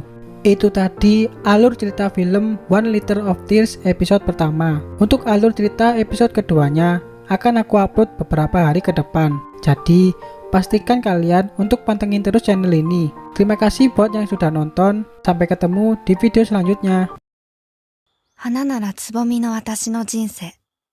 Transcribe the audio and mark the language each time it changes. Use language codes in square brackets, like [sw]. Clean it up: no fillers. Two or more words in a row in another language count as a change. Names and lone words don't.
[id] Itu tadi alur cerita film One Liter of Tears episode pertama. Untuk alur cerita episode keduanya akan aku upload beberapa hari ke depan. Jadi pastikan kalian untuk pantengin terus channel ini. Terima kasih buat yang sudah nonton. Sampai ketemu di video selanjutnya. [ja] 花ならつぼみの私の人生